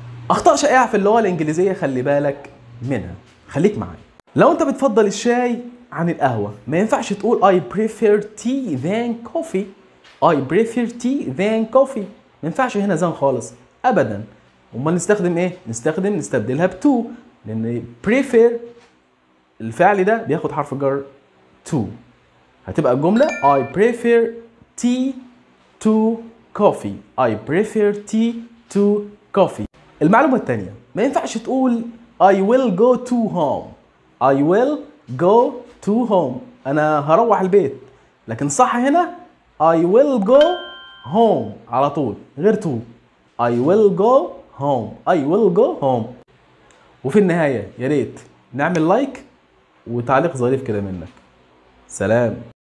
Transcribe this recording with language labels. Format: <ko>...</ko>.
<ar>اخطاء شائعه في اللغه الانجليزيه خلي بالك منها، خليك معايا. لو انت بتفضل الشاي عن القهوه ما ينفعش تقول</ar> <en>I prefer tea than coffee. I prefer tea than coffee.</en> <ar>ما ينفعش هنا than خالص ابدا. امال نستخدم ايه؟ نستبدلها ب to، لان prefer الفعل ده بياخد حرف جر to. هتبقى الجمله</ar> <en>I prefer tea to coffee. I prefer tea to coffee.</en> <ar>المعلومة الثانية، ما ينفعش تقول</ar> <en>I will go to home. I will go to home.</en> <ar>أنا هروح البيت. لكن صح هنا</ar> <en>I will go home</en> <ar>على طول غير to.</ar> <en>I will go home. I will go home.</en> <ar>وفي النهاية يا ريت نعمل لايك وتعليق ظريف كده منك. سلام.</ar>